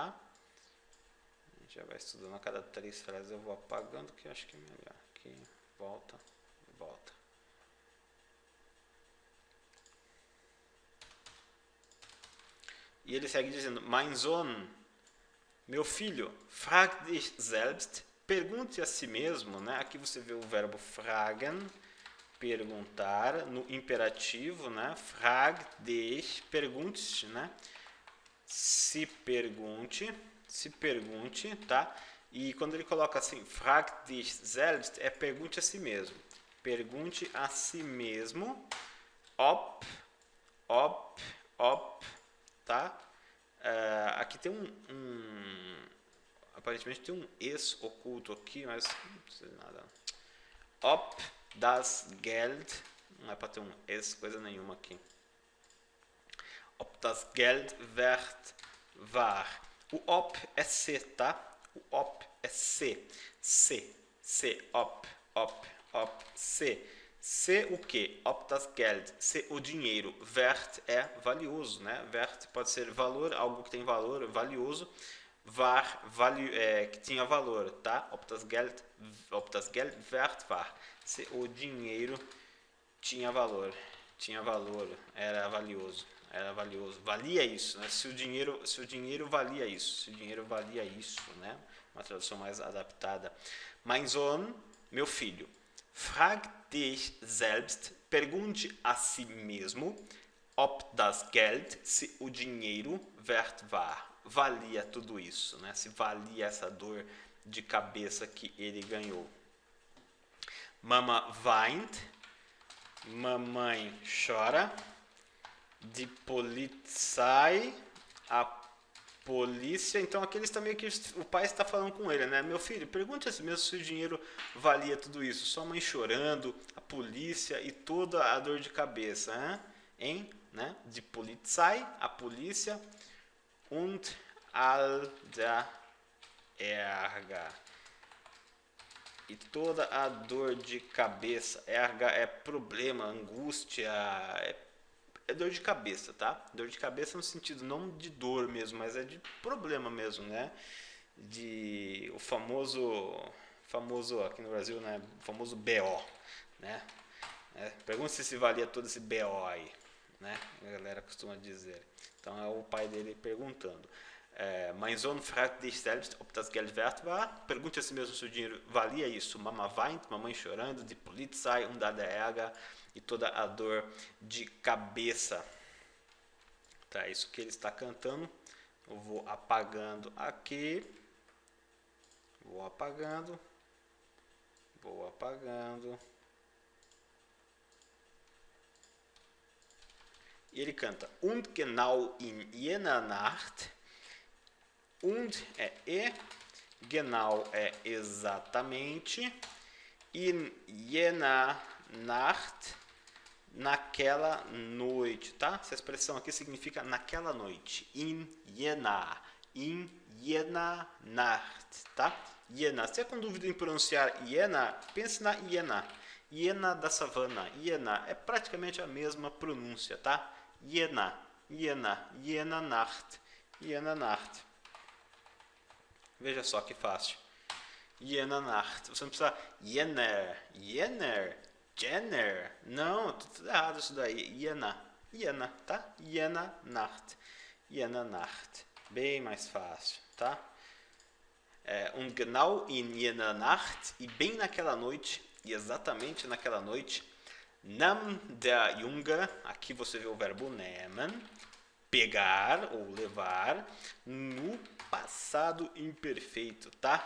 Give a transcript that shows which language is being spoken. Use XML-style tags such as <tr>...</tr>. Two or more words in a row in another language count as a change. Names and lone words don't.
<pt>A gente já vai estudando a cada 3 frases. Eu vou apagando, que eu acho que é melhor. Aqui, volta. E ele segue dizendo:</pt> <de>Mein Sohn,</de> <pt>meu filho,</pt> <de>frag dich selbst,</de> <pt>pergunte a si mesmo, né? Aqui você vê o verbo fragen, perguntar, no imperativo, né?</pt> <de>Frag dich,</de> <pt>pergunte, né? Se pergunte, tá? E quando ele coloca assim,</pt> <de>frag dich selbst,</de> <pt>é pergunte a si mesmo. Pergunte a si mesmo, ob, tá? Aqui tem aparentemente tem um es oculto aqui, mas não precisa de nada.</pt> <de>Ob das Geld,</de> <pt>não é para ter um es, coisa nenhuma aqui.</pt> <de>Ob das Geld wert war.</de> <pt>O ob é se, tá? O ob é se. Ob, se. Se o que?</pt> <de>Ob das Geld.</de> <pt>Se o dinheiro. Wert é valioso, né? Wert pode ser valor, algo que tem valor, valioso. War, que tinha valor, tá?</pt> <de>Ob das Geld wert war.</de> <pt>Se o dinheiro tinha valor, era valioso, valia isso, né? Se o dinheiro valia isso, né? Uma tradução mais adaptada.</pt> <de>Mein Sohn,</de> <pt>meu filho,</pt> <de>frag dich selbst,</de> <pt>pergunte a si mesmo,</pt> <de>ob das Geld,</de> <pt>se o dinheiro</pt> <de>wert war,</de> <pt>valia tudo isso, né? Se valia essa dor de cabeça que ele ganhou.</pt> <de>Mama weint,</de> <pt>mamãe chora,</pt> <de>die Polizei,</de> <pt>a polícia. Então aqui está meio que o pai está falando com ele, né? Meu filho, pergunte a si mesmo se o dinheiro valia tudo isso. Sua mãe chorando, a polícia e toda a dor de cabeça, hein? Né?</pt> <de>Die Polizei,</de> <pt>a polícia,</pt> <de>und all der Ärger.</de> <pt>E toda a dor de cabeça. Ärger é problema, angústia, é dor de cabeça, tá? Dor de cabeça no sentido não de dor mesmo, mas é de problema mesmo, né? O famoso aqui no Brasil, né? O famoso BO, né? Pergunta se valia todo esse BO aí, né? A galera costuma dizer. Então é o pai dele perguntando.</pt> <de>Mein Sohn fragt dich selbst, ob das Geld wert war.</de> <pt>Pergunte a si mesmo se o dinheiro valia isso.</pt> <de>Mama weint,</de> <pt>mamãe chorando,</pt> <de>die Polizei, da Ärger</de> <pt>e toda a dor de cabeça. Tá, isso que ele está cantando. Eu vou apagando aqui. Vou apagando. E ele canta:</pt> <de>Und genau in jener Nacht.</de> <pt>Und é e, genau é exatamente,</pt> <de>in jener Nacht,</de> <pt>naquela noite, tá? Essa expressão aqui significa naquela noite.</pt> <de>In jener Nacht,</de> <pt>tá? Hiena. Se é com dúvida em pronunciar hiena, pense na hiena. Hiena da savana. Hiena é praticamente a mesma pronúncia, tá?</pt> <de>Hiena Nacht. Hiena Nacht.</de> <pt>Veja só que fácil.</pt> <de>Hiena Nacht.</de> <pt>Você não precisa Jenner. Não, tudo errado isso daí. Hiena, tá?</pt> <de>Hiena Nacht.</de> <pt>Bem mais fácil, tá?</pt> <de>Und genau in jener Nacht,</de> <pt>e bem naquela noite, e exatamente naquela noite,</pt> <de>nahm der Junge,</de> <pt>aqui você vê o verbo nehmen, pegar ou levar, no passado imperfeito, tá?</pt>